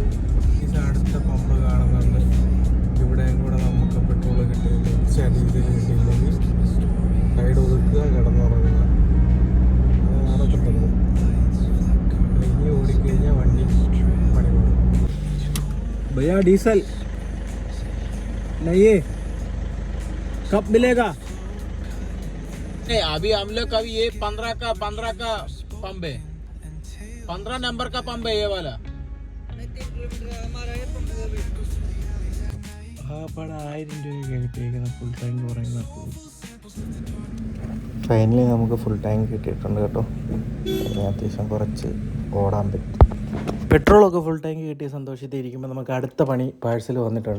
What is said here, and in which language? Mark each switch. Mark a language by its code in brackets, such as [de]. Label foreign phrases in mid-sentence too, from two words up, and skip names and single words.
[ml] ഇത് അടുത്ത പമ്പ് കാണുന്നുണ്ട്. ഇവിടെയും കൂടെ നമുക്ക് പെട്രോൾ കിട്ടിയില്ല. ഡീസൽ കിട്ടിയില്ലെങ്കിൽ [en] സൈഡ് ഒതുക്കുക, [ml] കിടന്നുറങ്ങുക. അത് നടക്കത്തുള്ളൂ. ഇനി ഓടിക്കഴിഞ്ഞാൽ വണ്ടി പണി പോകും. [hi] भैया डीज़ल नहीं कब मिलेगा? नहीं, अभी हम लोग का भी ये 15 का पंप है. 15 नंबर का पंप है ये वाला. [ml] 3 കിലോമീറ്റർ 1000 രൂപയ്ക്ക് കിട്ടിയേക്കുന്ന [en] full tank [ml] പറയുന്നത്. ട്രെയിനിൽ നമുക്ക് [en] full tank [ml] കിട്ടിയിട്ടുണ്ട് കേട്ടോ. അത്യാവശ്യം കുറച്ച് ഓടാൻ പറ്റും. പെട്രോളൊക്കെ [en] full tank [ml] കിട്ടിയ സന്തോഷത്തിൽ ഇരിക്കുമ്പോൾ നമുക്ക് അടുത്ത പണി പാഴ്സൽ വന്നിട്ടുണ്ട്.